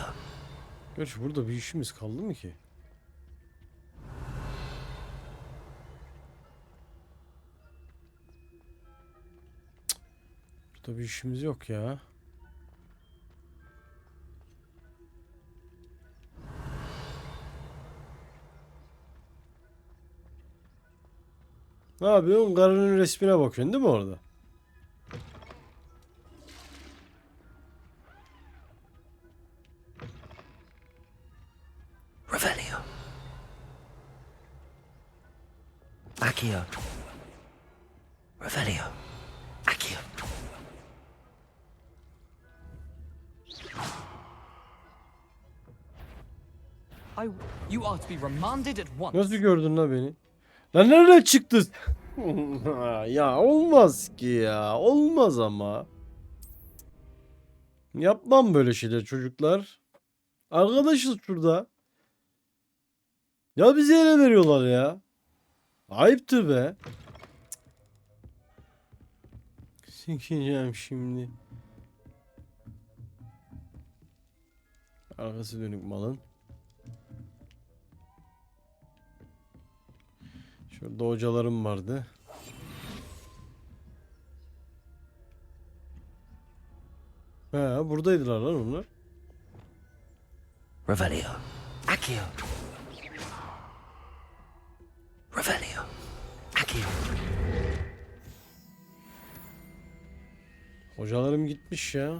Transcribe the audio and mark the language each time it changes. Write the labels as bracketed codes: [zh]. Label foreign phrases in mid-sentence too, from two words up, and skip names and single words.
[tr] Gerçi burada bir işimiz kaldı mı ki? Burada bir işimiz yok ya. Ne yapıyorsun? Karının resmine bakıyorsun değil mi orada? [la] Revelio. Accio. Revelio. Accio. [en] You are to be remanded at once. [tr] Nasıl gördün la beni? Lan nereden çıktı? Ya olmaz ki ya. Olmaz ama. Yapmam böyle şeyler çocuklar. Arkadaşız şurada. Ya bize ele veriyorlar ya. Ayıptır be. Sikeceğim şimdi. Arkası dönük malın. Şurada hocalarım vardı. He, buradaydılar lan onlar. [la] Revelio. Accio. Revelio. Accio. [tr] Hocalarım gitmiş ya.